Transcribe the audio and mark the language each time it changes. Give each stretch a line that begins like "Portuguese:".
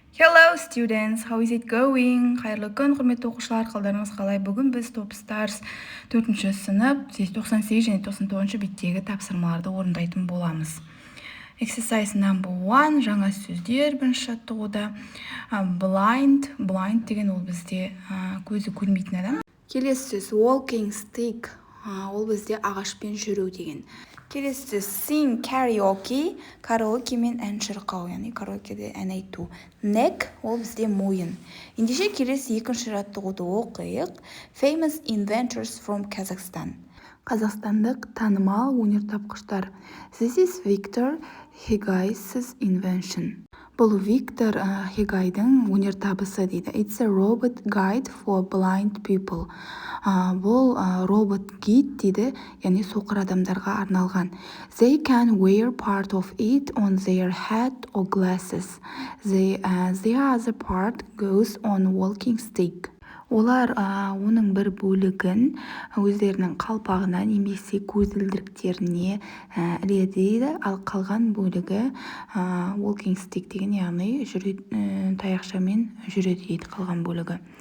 English: Hello students, how is it going?
Kazakh: Хайрлы күн құрметті оқушылар, қалдарыңыз қалай? Бүгін біз Top Stars 4-ші сынып 98 және 99 беттегі тапсырмаларды орындайтын боламыз.
English: Exercise number 1,
Kazakh: жаңа сөздер бірінші жаттығуда. Blind деген ол бізде көзі көрмейтін адам. Келесі сөз walking stick, ол бізде ағашпен жүру деген. Келесі сөз sing karaoke, караокемен ән шырқау, яғни караокеде ән айту. Neck, ол бізде мойын. Ендеше келесі екінші жаттығуды оқиық.
English: Famous inventors from Kazakhstan.
Kazakh: Қазақстандық танымал өнертапқыштар.
English: This is Victor Hegay's invention.
Kazakh: Бұл Виктор Хегайдың өнертабысы дейді.
English: It's a robot guide for blind people.
Kazakh: Бұл робот гид дейді, яғни соқыр адамдарға арналған.
English: They can wear part of it on their hat or glasses. The other part goes on walking stick.
Kazakh: Олар оның бір бөлігін өздерінің қалпағына немесе көзілдіріктеріне іледі дейді, ал қалған бөлігі walking stick деген, яғни таяқшамен жүреді дейді қалған бөлігі.